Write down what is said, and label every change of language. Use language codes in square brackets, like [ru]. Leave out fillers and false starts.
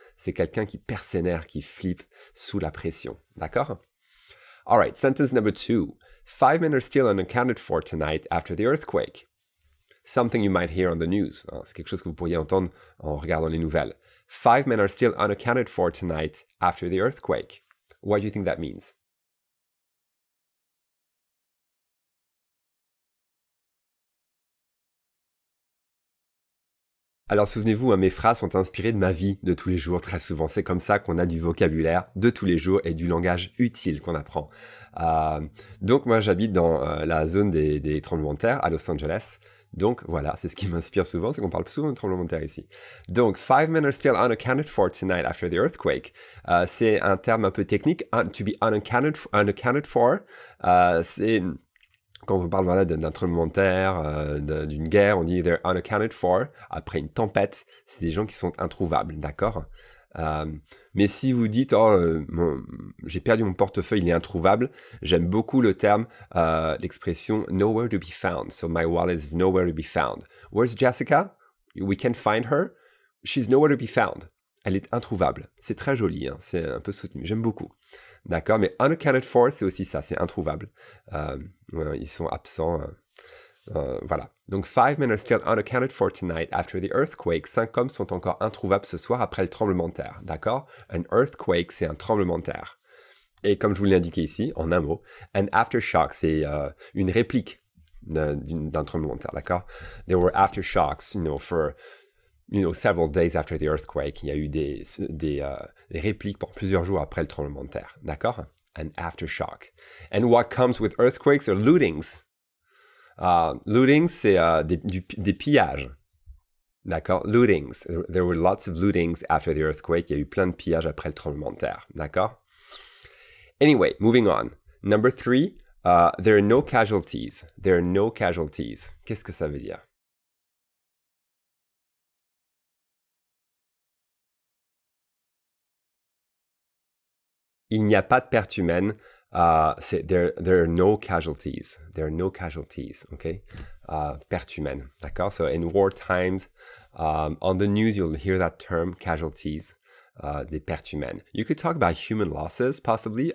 [fr] C'est quelqu'un qui perd ses nerfs, qui flippe sous la pression. D'accord? [en] All right, sentence number 2. 5 men are still unaccounted for tonight after the earthquake. Something you might hear on the news. [fr] Hein, c'est quelque chose que vous pourriez entendre en regardant les nouvelles. [en] 5 men are still unaccounted for tonight after the earthquake. What do you think that means? [fr] Alors souvenez-vous, hein, mes phrases sont inspirées de ma vie de tous les jours, très souvent. C'est comme ça qu'on a du vocabulaire de tous les jours et du langage utile qu'on apprend. Donc moi j'habite dans la zone des tremblements de terre à Los Angeles. Donc voilà, c'est ce qui m'inspire souvent, c'est qu'on parle souvent de tremblements de terre ici. [en] Donc, 5 men are still unaccounted for tonight after the earthquake. [fr] C'est un terme un peu technique, to be unaccounted for. C'est quand on parle voilà, d'un tremblement de terre, d'une guerre, on dit [en] they're unaccounted for. [fr] Après une tempête, c'est des gens qui sont introuvables, d'accord? Mais si vous dites j'ai perdu mon portefeuille, il est introuvable, j'aime beaucoup le terme, l'expression [en] nowhere to be found. So my wallet is nowhere to be found. Where's Jessica? We can find her. She's nowhere to be found. [fr] Elle est introuvable. C'est très joli, hein? C'est un peu soutenu. J'aime beaucoup. D'accord, mais unaccounted for, c'est aussi ça, c'est introuvable. Ils sont absents. Voilà. [en] Donc, 5 men are still unaccounted for tonight after the earthquake. [fr] 5 hommes sont encore introuvables ce soir après le tremblement de terre. D'accord? [en] An earthquake, [fr] c'est un tremblement de terre. Et comme je vous l'ai indiqué ici, en un mot, [en] an aftershock, [fr] c'est une réplique d'un tremblement de terre. D'accord? [en] There were aftershocks, for several days after the earthquake. [fr] Il y a eu des répliques pour plusieurs jours après le tremblement de terre. D'accord? [en] An aftershock. And what comes with earthquakes are lootings. [fr] Looting, c'est des pillages. D'accord? Lootings. [en] There were lots of lootings after the earthquake. [fr] Il y a eu plein de pillages après le tremblement de terre. D'accord? [en] Anyway, moving on. Number 3, there are no casualties. There are no casualties. [fr] Qu'est-ce que ça veut dire? Il n'y a pas de pertes humaines. [en] There are no casualties. There are no casualties, okay? [fr] Pertes humaines, d'accord? [en] So in war times, on the news, you'll hear that term, casualties, [fr] des pertes humaines. [en] You could talk about human losses, possibly.